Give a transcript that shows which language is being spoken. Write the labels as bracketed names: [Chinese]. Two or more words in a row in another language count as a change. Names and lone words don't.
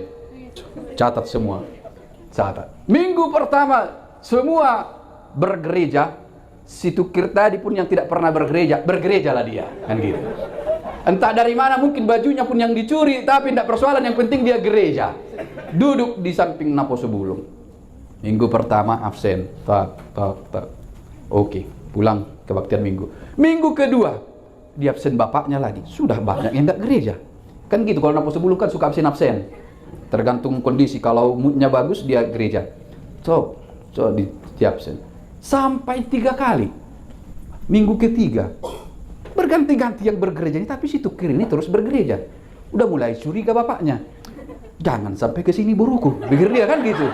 [Indonesian] Catat semua. Catat. Minggu pertama semua bergereja. Si Tukir tadi pun yang tidak pernah bergereja, bergerejalah dia. Kan gitu. Entah dari mana, mungkin bajunya pun yang dicuri, tapi tidak persoalan, yang penting dia gereja. Duduk di samping [Batak Toba] naposo bulung. [Indonesian] Minggu pertama absen. Tak. Oke, pulang kebaktian minggu. Minggu kedua, di absen bapaknya lagi. Sudah banyak yang tidak gereja. Kan gitu, kalau [Batak Toba] naposo bulung [Indonesian] kan suka absen-absen. Tergantung kondisi, kalau moodnya bagus dia gereja. So di absen. Sampai 3 kali. Minggu ketiga, berganti-ganti yang bergereja ini, tapi si Tukir ini terus bergereja. Udah mulai curiga bapaknya. Jangan sampai ke sini buruku, pikir dia kan gitu.